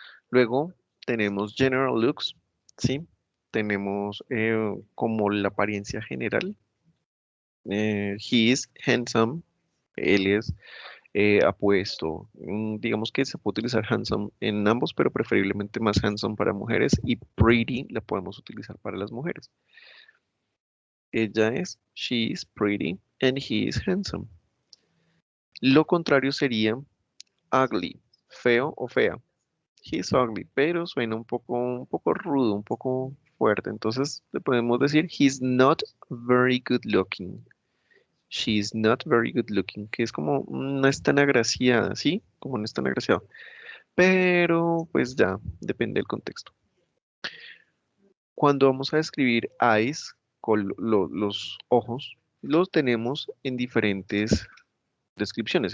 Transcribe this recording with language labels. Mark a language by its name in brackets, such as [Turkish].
[Spanish] Luego tenemos general looks, ¿sí? Tenemos como la apariencia general. [English] He is handsome, [Spanish] él es apuesto. Digamos que se puede utilizar handsome en ambos, pero preferiblemente más handsome para mujeres y pretty la podemos utilizar para las mujeres. Ella es, [English] she is pretty and he is handsome. [Spanish] Lo contrario sería ugly, feo o fea. [English] He's ugly, [Spanish] pero suena un poco rudo, un poco fuerte. Entonces le podemos decir, [English] he's not very good looking. She's not very good looking, [Spanish] que es como no es tan agraciada, ¿sí? Como no es tan agraciado. Pero pues ya, depende del contexto. Cuando vamos a describir eyes, con los ojos, los tenemos en diferentes descripciones.